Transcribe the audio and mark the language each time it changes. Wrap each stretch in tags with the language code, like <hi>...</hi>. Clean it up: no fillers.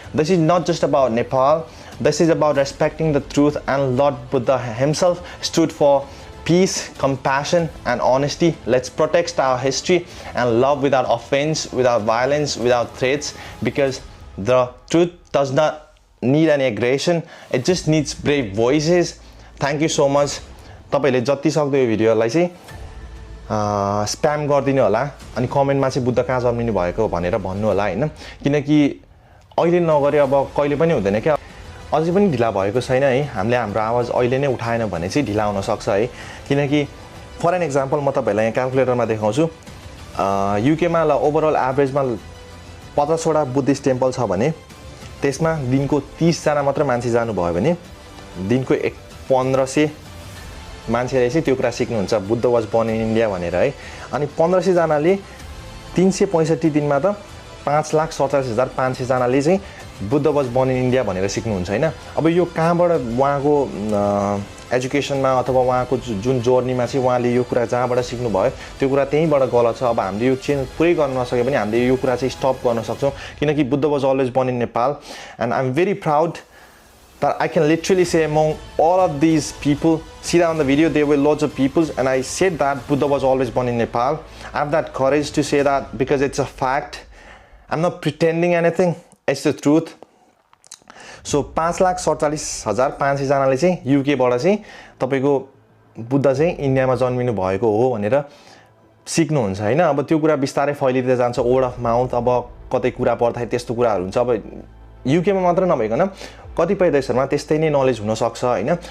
<en>This is not just about Nepal, this is about respecting the truth, and Lord Buddha himself stood for peace, compassion and honesty. Let's protect our history and love without offense, without violence, without threats, because the truth does not need any aggression, it just needs brave voices. Thank you so much.</en> <ne>तपाईहरुले जति सक्दो यो भिडियोलाई चाहिँ spam गर्दिनु होला अनि कमेन्टमा चाहिँ बुद्ध कहाँ जन्मिनु भएको भनेर भन्नु होला हैन, किनकि अहिले नगरे अब कहिले पनि हुँदैन के। अझै पनि ढिला भएको छैन है, हामीले हाम्रो आवाज अहिले नै उठाएन भने चाहिँ ढिला हुन सक्छ है। किनकि</ne> <en>for an example</en> <ne>म तपाईहरुलाई यहाँ क्याल्कुलेटरमा देखाउँछु। युकेमा ल ओभरअल एभरेजमा 50 वटा बुद्धिस्ट टेम्पल छ भने त्यसमा दिनको 30 जना मात्र मान्छे जानु भयो भने दिनको 1500 मान्छेले चाहिँ त्यो कुरा सिक्नुहुन्छ</ne> <en>Buddha was born in India</en> <ne>भनेर है। अनि 1500 जनाले 365 दिनमा त 5,47,500 जनाले चाहिँ</ne> <en>Buddha was born in India</en> <ne>भनेर सिक्नुहुन्छ हैन। अब यो कहाँबाट उहाँको एजुकेसनमा अथवा उहाँको जुन जर्नीमा चाहिँ उहाँले यो कुरा जहाँबाट सिक्नु भयो त्यो कुरा त्यहीँबाट गलत छ। अब हामीले यो चेन्ज पुरै गर्न नसके पनि हामीले यो कुरा चाहिँ स्टप गर्न सक्छौँ, किनकि Buddha was always burn in Nepal and I am very proud</ne> <en>that I can literally say among all of these people, see that on the video there were lots of people, and I said that Buddha was always born in Nepal. I have that courage to say that because it's a fact. I'm not pretending anything, it's the truth.</en> <ne>So 5,47,500 जनाले चाहिँ UK बाट चाहिँ तपाईको बुद्ध चाहिँ इन्डियामा जन्मिनु भएको हो भनेर सिक्नुहुन्छ हैन। अब त्यो कुरा बिस्तारै फैलिदै जान्छ,</ne> <en>Word of mouth.</en> <ne>अब कतै कुरा पर्दाखेरि त्यस्तो कुराहरु हुन्छ। अब युकेमा मात्र नभइकन कतिपय देशहरुमा त्यस्तै नै नलेज हुन सक्छ हैन।</ne>